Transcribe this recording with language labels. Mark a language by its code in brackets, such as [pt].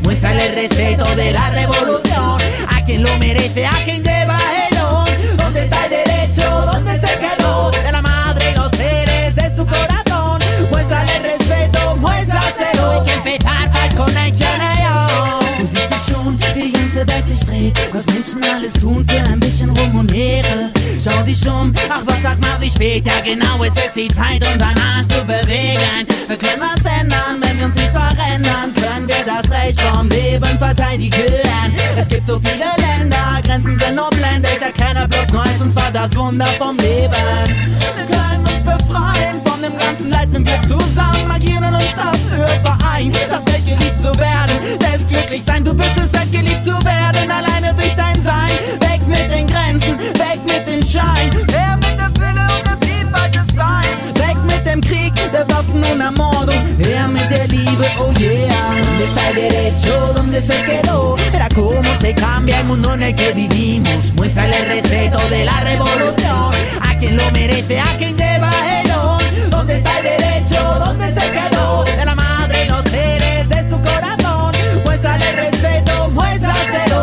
[es] Muéstrale el respeto de la revolución a quien lo merece, a quien lleva el don. ¿Dónde está el derecho? ¿Dónde se quedó? De la madre y los seres de su corazón. Muéstrale el respeto, muéstraselo. Hay que empezar para el connection. [de] Du siehst es schon, wie die ganze Welt sich dreht. Was Menschen alles tun für ein bisschen Ruhm und Ehre. Schau dich um, ach was sagt man, wie spät. Ja genau, es ist die Zeit, unseren Arsch zu bewegen. Wir können was ändern, wenn wir uns nicht verändern. Können wir das Recht vom Leben verteidigen. Es gibt so viele Länder, Grenzen sind nur Blende. Ich erkenne bloß Neues und zwar das Wunder vom Leben. Wir können uns befreien von dem ganzen Leid, wenn wir zusammen agieren und uns dafür vereinen. Das Recht geliebt zu werden, das glücklich sein. Du bist es wert, geliebt zu werden, alleine durch dein Sein. Weg mit den Grenzen, weg mit dem Schein. Her mit dem Wille und dem Vielfalt des Seins. Weg mit dem Krieg, der Waffen und Ermordung. Her mit der Liebe, oh yeah. [es] ¿Dónde está el derecho? ¿Dónde se quedó? Mira cómo se cambia el mundo en el que vivimos. Muéstrale el respeto de la revolución a quien lo merece, a quien lleva el don. ¿Dónde está el derecho? ¿Dónde se quedó? De la madre y los seres de su corazón. Muéstrale el respeto, muéstraselo.